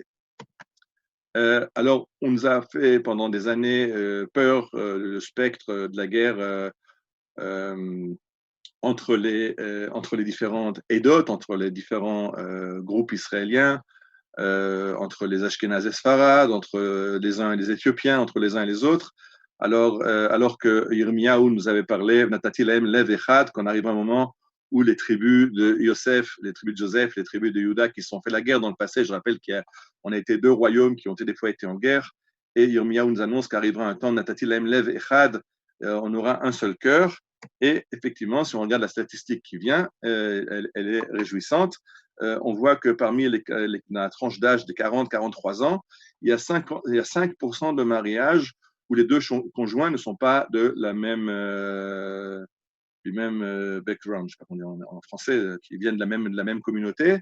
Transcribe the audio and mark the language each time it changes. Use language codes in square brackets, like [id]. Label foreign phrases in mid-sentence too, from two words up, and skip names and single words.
[fr] Alors, on nous a fait pendant des années peur le spectre de la guerre entre les différentes édotes, entre les différents groupes israéliens, entre les Ashkénazes et Sfarad, entre les uns et les Éthiopiens, entre les uns et les autres. Alors que Yirmiyahu nous avait parlé, [he] נתתי להם לב אחד, [fr] qu'on arrive à un moment où les tribus de Yosef, les tribus de Joseph, les tribus de Juda qui se sont fait la guerre dans le passé, je rappelle qu'on a été deux royaumes qui ont des fois été en guerre, et Yirmiyahu nous annonce qu'arrivera un temps, [he] נתתי להם לב אחד, [fr] on aura un seul cœur. Et effectivement, si on regarde la statistique qui vient, elle est réjouissante. On voit que parmi la tranche d'âge des 40-43 ans, il y a 5% de mariages où les deux conjoints ne sont pas de la même, du même background, je ne sais pas comment dire en français, qui viennent de la même communauté.